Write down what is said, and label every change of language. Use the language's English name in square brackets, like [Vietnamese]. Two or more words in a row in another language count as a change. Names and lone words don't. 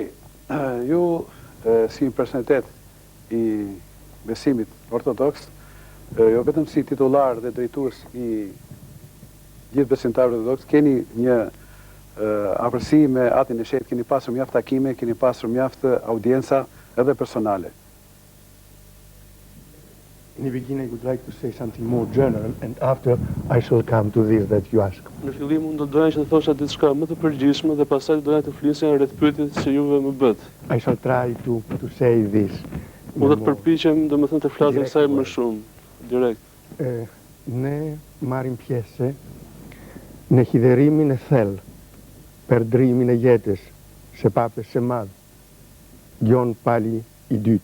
[Albanian] Ju, si një personalitet i besimit ortodoks, jo vetëm si titullar dhe drejtues i gjithë besimtarëve ortodoks, keni një afërsi me atin e shet, keni pasur mjaft takime, keni pasur mjaft audienca edhe personale. [English] In the beginning, I would like to say something more general, and after I shall come to this that you ask. [Albanian] Në fillim unë do doja që të thosha diçka më të përgjithshme dhe pastaj doja të flisja rreth pyetjes që juve më bët. [English] I shall try to say this. [Albanian] Unë do të përpiqem, domethënë të flas kësaj më shumë direkt. Ne marrim pjesë në hidherimin e thellë për drimin e jetës së Papës së Madh, Gjon Pali II.